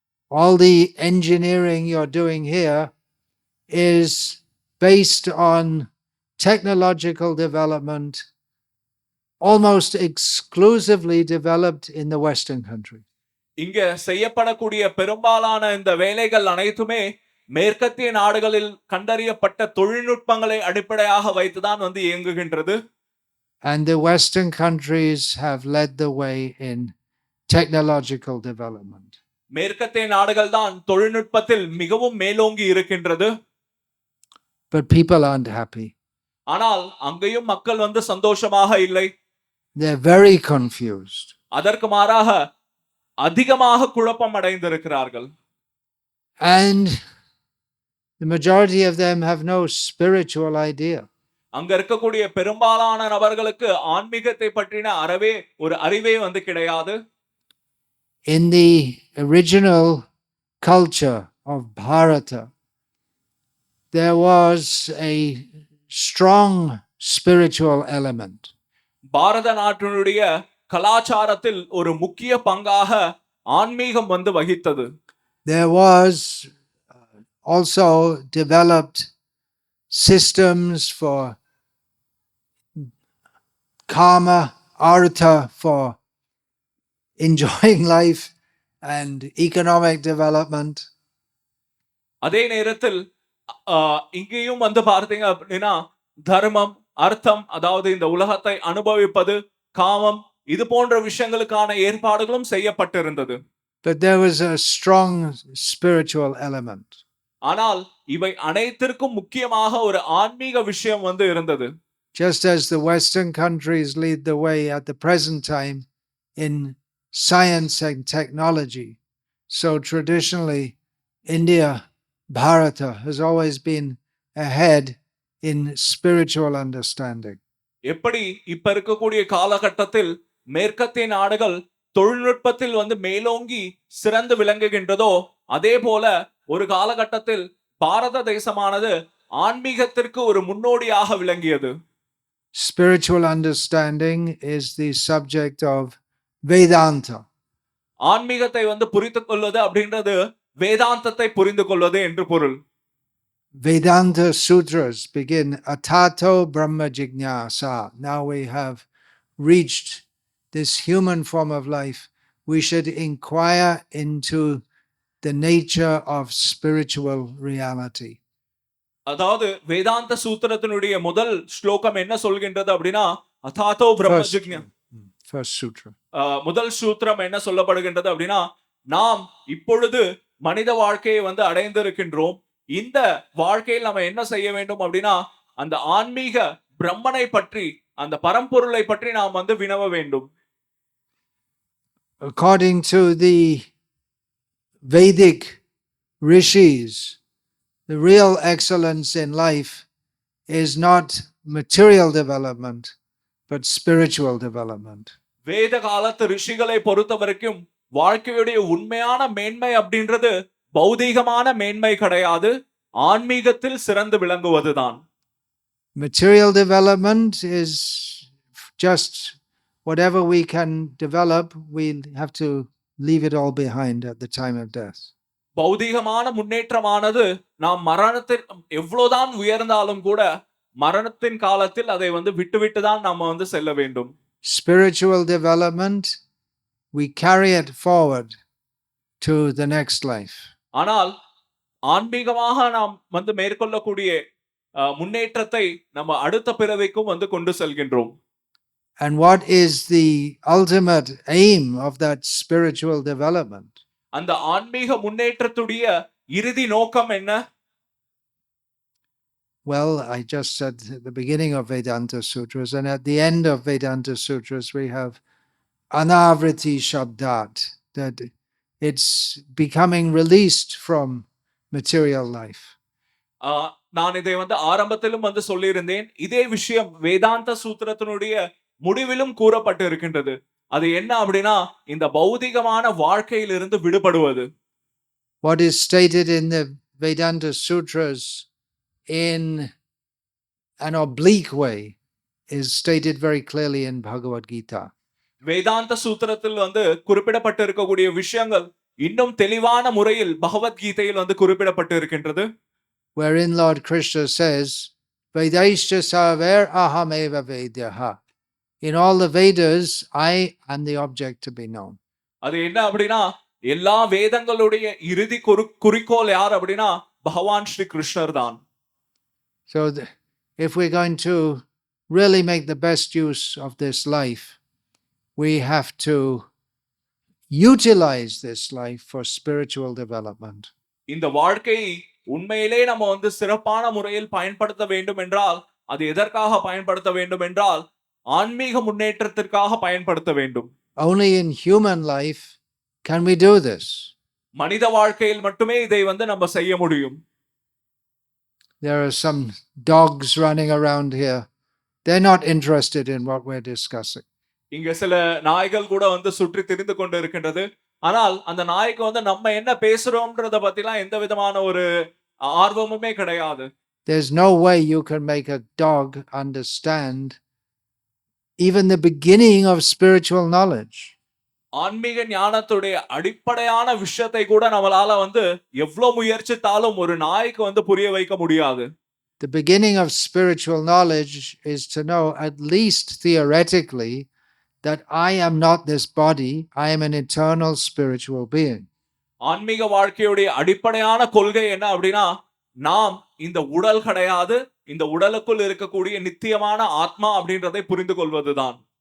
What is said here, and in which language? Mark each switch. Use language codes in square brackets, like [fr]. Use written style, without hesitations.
[en] All the engineering you're doing here is based on technological development almost exclusively developed in the Western countries. [ta] இங்க செய்யப்படக்கூடிய பெரும்பாலான இந்த வேலைகள் அனைத்துமே மேற்கத்திய நாடுகளில் கண்டறியப்பட்ட தொழில்நுட்பங்களை அடிப்படையாக வைத்துதான் இயங்குகின்றது. [en] And the Western countries have led the way in technological development. [ta] மேற்கத்திய நாடுகள் தான் தொழில்நுட்பத்தில் மிகவும் மேலோங்கி இருக்கின்றது. [en] But people aren't happy. [ta] ஆனால் அங்கேயும் மக்கள் சந்தோஷமாக இல்லை. [en] They're very confused. [ta] அதற்கு மாறாக அதிகமாக குழப்பம் அடைந்திருக்கிறார்கள். [en] And the majority of them have no spiritual idea. [ta] அங்க இருக்கக்கூடிய பெரும்பாலான நபர்களுக்கு ஆன்மீகத்தை பற்றின ஒரு அறிவே கிடையாது. [en] In the original culture of Bharata, there was a strong spiritual element. [ta] பாரத நாட்டினுடைய கலாச்சாரத்தில் ஒரு முக்கிய பங்காக ஆன்மீகம் வகித்தது. [en] There was also developed systems for karma, artha, for enjoying life and economic development. [ta] அதே நேரத்தில் இங்கேயும் பார்த்தீங்க அப்படின்னா தர்மம், அர்த்தம், அதாவது இந்த உலகத்தை அனுபவிப்பது, காமம், இது போன்ற விஷயங்களுக்கான ஏற்பாடுகளும் செய்யப்பட்டிருந்தது. [en] But there was a strong spiritual element. [ta] ஆனால் இவை அனைத்திற்கும் முக்கியமாக ஒரு ஆன்மீக விஷயம் இருந்தது. [en] Just as the Western countries lead the way at the present time in science and technology, so traditionally India, Bharata, has always been ahead in spiritual understanding. [ta] எப்படி இப்ப இருக்கக்கூடிய காலகட்டத்தில் மேற்கத்திய நாடுகள் தொழில்நுட்பத்தில் மேலோங்கி சிறந்து விளங்குகின்றதோ அதே போல ஒரு காலகட்டத்தில் பாரத தேசமானது ஆன்மீகத்திற்கு ஒரு முன்னோடியாக விளங்கியது. [en] Spiritual understanding is the subject of Vedanta. [ta] ஆன்மீகத்தை புரிந்து கொள்வது அப்படின்றது வேதாந்தத்தை புரிந்து கொள்வது என்று பொருள். [en] Vedanta sutras begin [sa] Atato Brahma Jignasa. [en] Now we have reached this human form of life. We should inquire into the nature of spiritual reality. [ta] அதாவது வேதாந்த சூத்திரத்தினுடைய முதல் ஸ்லோகம் என்ன சொல்கின்றது அப்படின்னா [sa] அதாதோ பிரம்ம ஜிக்ஞா. [en] First sutra. [ta] முதல் சூத்திரம் என்ன சொல்லப்படுகின்றது அப்படின்னா நாம் இப்பொழுது மனித வாழ்க்கையை அடைந்திருக்கின்றோம். இந்த வாழ்க்கையில் நம்ம என்ன செய்ய வேண்டும் அப்படின்னா அந்த ஆன்மீக பிரம்மனை பற்றி, அந்த பரம்பொருளை பற்றி நாம் வினவ வேண்டும். [en] According to the Vedic rishis, the real excellence in life is not material development, but spiritual development. [ta] வேத காலத்து ரிஷிகளை பொறுத்த வரைக்கும் வாழ்க்கையுடைய உண்மையான மேன்மை அப்படின்றது பௌதீகமான மேன்மை கிடையாது, ஆன்மீகத்தில் சிறந்து விளங்குவதுதான். [en] Material development is just whatever we can develop, we have to leave it all behind at the time of death. [ta] பௌதீகமான முன்னேற்றமானது நாம் மரணத்தில் எவ்வளவுதான் உயர்ந்தாலும் கூட மரணத்தின் காலத்தில் அதை விட்டுவிட்டு தான் நாம செல்ல வேண்டும். [en] Spiritual development, we carry it forward to the next life. [ta] ஆனால் ஆன்மீகமாக நாம் மேற்கொள்ளக்கூடிய முன்னேற்றத்தை நம்ம அடுத்த பிறவிக்கும் கொண்டு செல்கின்றோம். [en] And what is the ultimate aim of that spiritual development? [ta] அந்த ஆன்மீக முன்னேற்றத்துடைய இறுதி நோக்கம் என்ன? [en] Well, I just said at the beginning of Vedanta Sutras, and at the end of Vedanta Sutras, we have [sa] Anavriti Shabdat, [en] that it's becoming released from material life. [ta] நான் இதை ஆரம்பத்திலும் சொல்லியிருந்தேன். இதே விஷயம் வேதாந்த சூத்திரத்தினுடைய முடிவிலும் கூறப்பட்டு இருக்கின்றது. அது என்ன அப்படின்னா இந்த பௌதிகமான வாழ்க்கையிலிருந்து விடுபடுவது. [en] What is stated in the Vedanta Sutras in an oblique way is stated very clearly in Bhagavad Gita. [ta] வேதாந்த சூத்திரத்தில் குறிப்பிடப்பட்டு இருக்கக்கூடிய விஷயங்கள் இன்னும் தெளிவான முறையில் பகவத்கீதையில் குறிப்பிடப்பட்டு இருக்கின்றது. [en] Wherein Lord Krishna says, [sa] Vedaischa sarver ahameva vedyaha. [en] In all the Vedas, I am the object to be known. [ta] அது என்ன அப்படின்னா எல்லா வேதங்களுடைய இறுதி குறிக்கோள் யார் அப்படின்னா பகவான் ஸ்ரீ கிருஷ்ணர் தான். [en] So if we're going to really make the best use of this life, we have to utilize this life for spiritual development. [ta] இந்த வாழ்க்கையை உண்மையிலே நம்ம சிறப்பான முறையில் பயன்படுத்த வேண்டும் என்றால் அது எதற்காக பயன்படுத்த வேண்டும் என்றால் ஆன்மீக முன்னேற்றத்திற்காக பயன்படுத்த வேண்டும். [en] Only in human life can we do this. [ta] மனித வாழ்க்கையில் மட்டுமே இதை நம்ம செய்ய முடியும். [en] There are some dogs running around here. They're not interested in what we're discussing. [ta] இங்க சில நாய்கள் கூட சுற்றி திரிந்து கொண்டு இருக்கின்றது. ஆனால் அந்த நாய்க்கு நம்ம என்ன பேசுறோம்ன்றத பத்திலாம் எந்த விதமான ஒரு ஆர்வமுமே கிடையாது. [en] There's no way you can make a dog understand even the beginning of spiritual knowledge. [ta] ஆன்மீக ஞானத்துடைய அடிப்படையான விஷயத்தை கூட நம்மளால எவ்வளவு முயற்சித்தாலும் ஒரு நாய்க்கு புரிய வைக்க முடியாது. [en] The beginning of spiritual knowledge is to know, at least theoretically, that I am not this body, I am an eternal spiritual being. [ta] ஆன்மீக வாழ்க்கையுடைய அடிப்படையான கொள்கை என்ன அப்படின்னா நாம் இந்த உடல் கிடையாது, இந்த உடலுக்குள் இருக்கக்கூடிய நித்தியமான ஆத்மா அப்படின்றதை புரிந்து கொள்வதுதான்.